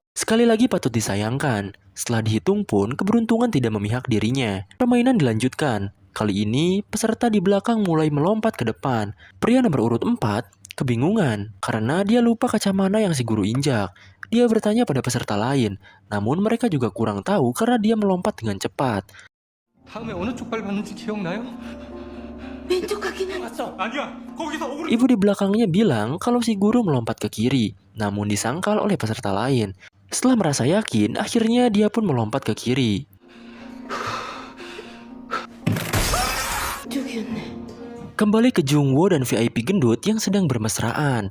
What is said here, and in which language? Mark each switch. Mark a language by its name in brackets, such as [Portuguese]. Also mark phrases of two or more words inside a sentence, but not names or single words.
[Indonesian] Sekali lagi patut disayangkan, setelah dihitung pun keberuntungan tidak memihak dirinya. Permainan dilanjutkan. Kali ini peserta di belakang mulai melompat ke depan. Pria nomor urut 4 kebingungan karena dia lupa kaca mana yang si guru injak. Dia bertanya pada peserta lain, namun mereka juga kurang tahu karena dia melompat dengan cepat. [Korean] 다음에 어느 쪽 발 봤는지 기억나요? 아니야. 거기서 오그리. [Indonesian] Ibu di belakangnya bilang kalau si guru melompat ke kiri, namun disangkal oleh peserta lain. Setelah merasa yakin, akhirnya dia pun melompat ke kiri. Kembali ke Jungwoo dan VIP gendut yang sedang bermesraan.